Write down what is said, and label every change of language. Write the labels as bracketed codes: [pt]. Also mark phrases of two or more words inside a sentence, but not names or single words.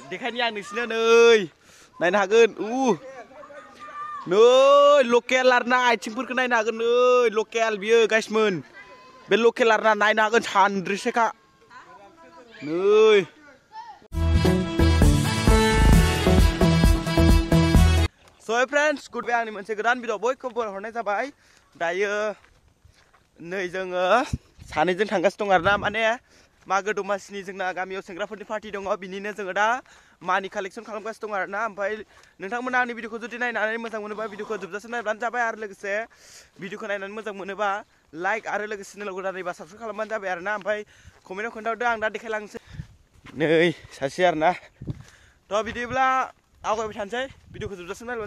[brx] देखायनि आं नोंसिनो नै नायनो हागोन नै लकेल आरोना आथिंफोरखौ नायनो हागोन नै लकेल बियो गाइसमोन बे लकेल आरोना नायनो हागोन सान्द्रिसेखा नै [en] So friends, good morning. [brx] मोनसे गोदान भिडिअ बयखौबो हरनाय जाबाय दायो नै जोङो सानैजों थांगासिनो दं आरोना माने मागो दमासिनि जोंना गामियाव सेंग्राफोरनि पार्टी दङ बिनिनो जोङो दा मानि कालेक्सन खालामगासिनो दं आरोना ओमफ्राय नोंथांमोना आंनि भिडिअखौ जुदि नायनानै मोजां मोनोबा भिडिअखौ जोबजासिम नायब्लानो जाबाय आरो लोगोसे भिडिअखौ नायनानै मोजां मोनोबा लाइक आरो लोगोसे चेनेल गोदानैबा साबस्क्राइब खालामबानो जाबाय आरोना ओमफ्राय कमेन्टआव खोन्थाहरदो आं दा देखायलांसै नै सासे आरोना थ' बिदिब्ला आवगायबाय थानोसै भिडिअखौ जोबजासिम नायब्लानो